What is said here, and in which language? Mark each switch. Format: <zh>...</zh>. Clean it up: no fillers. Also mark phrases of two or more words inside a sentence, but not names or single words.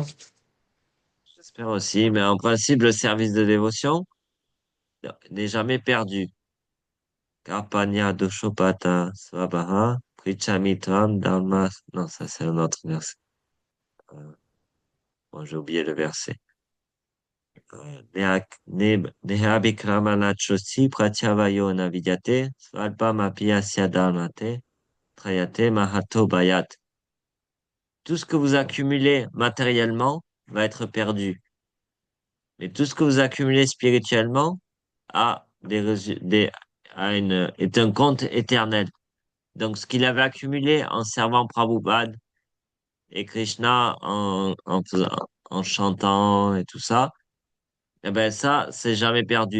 <fr>J'espère aussi, mais en principe, le service de dévotion n'est jamais perdu.</fr> <sa>Karpanya Doshopata Swabaha Prichamitram Dharma.</sa> <fr>Non, ça, c'est un autre verset. Euh, Bon, j'ai oublié le verset.</fr> <sa>Nehabikramanachosi Pratyavayo Navidyate Svalpamapi Asya Dharmate Trayate Mahato Bayat.</sa> <fr>Tout ce que vous accumulez matériellement va être perdu. Mais tout ce que vous accumulez spirituellement a est un compte éternel. Donc, ce qu'il avait accumulé en servant Prabhupada et Krishna en chantant et tout ça, eh ben ça, c'est jamais perdu.</fr>